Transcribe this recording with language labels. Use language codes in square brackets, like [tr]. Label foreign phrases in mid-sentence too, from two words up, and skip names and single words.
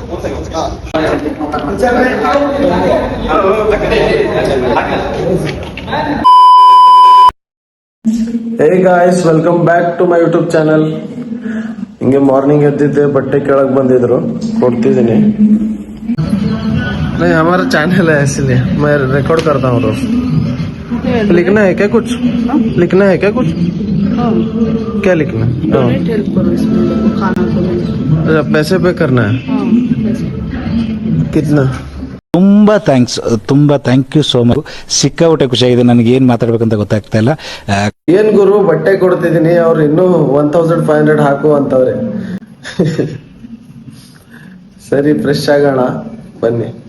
[en] Hey guys, welcome back to my YouTube channel. [kn] ಹಿಂಗೆ ಮಾರ್ನಿಂಗ್ ಎದ್ದಿದ್ದೆ, ಬಟ್ಟೆ ಕೆಳಗೆ ಬಂದಿದ್ರು, ಕೊಡ್ತಿದ್ದೀನಿ. [hi] नहीं हमारा चैनल है इसलिए मैं रिकॉर्ड करता हूँ रोज. लिखना है क्या कुछ? लिखना है क्या कुछ? क्या लिखना है? अच्छा, पैसे पे करना है. कितना? [kn] ತುಂಬಾ [en] thank you so much. [kn] ಸಿಕ್ಕಾಪಟ್ಟೆ ಖುಷಿಯಾಗಿದೆ. ನನಗೆ ಏನ್ ಮಾತಾಡ್ಬೇಕಂತ ಗೊತ್ತಾಗ್ತಾ ಇಲ್ಲ. ಏನ್ ಗುರು, ಬಟ್ಟೆ ಕೊಡ್ತಿದ್ದೀನಿ, ಅವ್ರು ಇನ್ನೂ 1500 ಹಾಕು ಅಂತವ್ರೆ. ಸರಿ, ಫ್ರೆಶ್ ಆಗೋಣ ಬನ್ನಿ.